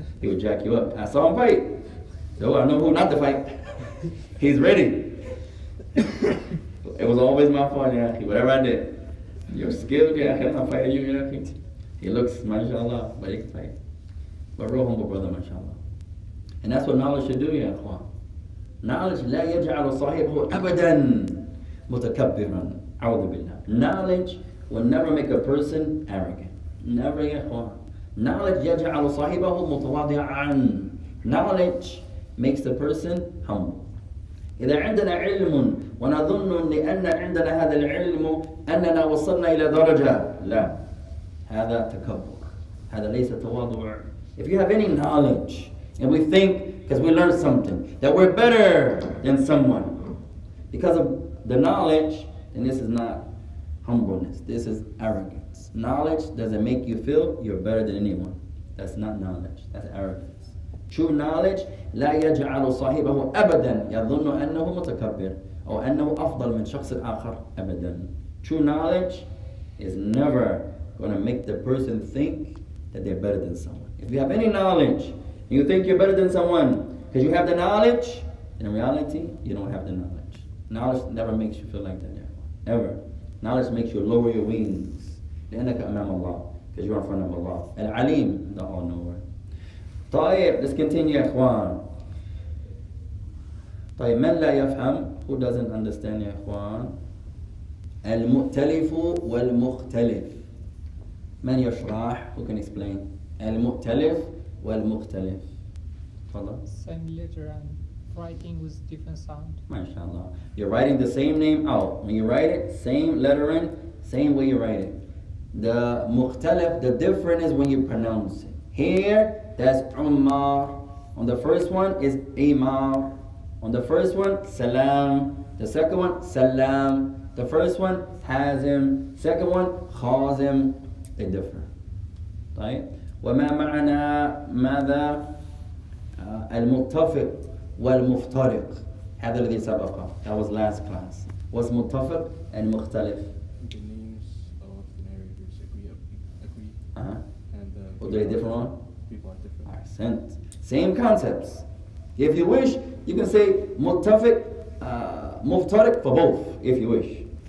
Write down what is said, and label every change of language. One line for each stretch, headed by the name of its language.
English: He would jack you up. I saw him fight, so I know who not to fight. He's ready. It was always my fault, yeah. Whatever I did, you're skilled, yeah. I'm not fighting you, yeah. He looks, mashallah, but he can fight. But real humble brother, mashallah. And that's what knowledge should do, ya akhwan. Knowledge
Arabic: لا يجعل صاحبه أبدا متكبرا. أعوذ بالله.
English: Knowledge will never make a person arrogant. Never, ya akhwan. Knowledge
Arabic: يجعل صاحبه متواضعا.
English: Knowledge makes the person humble.
Arabic: إذا عندنا علم ونظن لأن عندنا هذا العلم أننا وصلنا إلى درجة، لا، هذا تكبر. هذا ليس تواضع.
English: If you have any knowledge and we think because we learned something that we're better than someone because of the knowledge, then this is not humbleness. This is arrogance. Knowledge doesn't make you feel you're better than anyone. That's not knowledge. That's arrogance. True knowledge
Arabic: لا يجعل صاحبه أبدا يظن أنه متكبر أو أنه أفضل من شخص آخر أبدا.
English: True knowledge is never going to make the person think that they're better than someone. If you have any knowledge and you think you're better than someone because you have the knowledge, in reality you don't have the knowledge. Knowledge never makes you feel like that, ever. Knowledge makes you lower your wings.
Arabic: لأنك أمام الله,
English: because you're in front of Allah. Al-Alim, the all-knower. طيب, let's continue,
Arabic: يا إخوان. طيب, من لا يفهم,
English: who doesn't understand,
Arabic: يا إخوان? المؤتلف والمختلف. من يشرح,
English: who can explain?
Arabic: المؤتلف والمختلف. تفضل.
English: Same letter and writing with different sound. MashaAllah. You're writing the same name out. When you write it, same lettering, same way you write it. The mukhtalif, the difference is when you pronounce it. Here, that's Umar. On the first one is Imar. On the first one, Salam. The second one, Salam. The first one, Hazim. Second one, Khazim. They differ. طيب.
Arabic: وما معنى ماذا المتفق والمفترق. هذا الذي سبق.
English: That was last class. Was متفق and مختلف. The names of the narrators agree. And What do they differ on? people are different. Ahsant. Same concepts. If you wish, you can say muttafiq, muftariq for both, if you wish.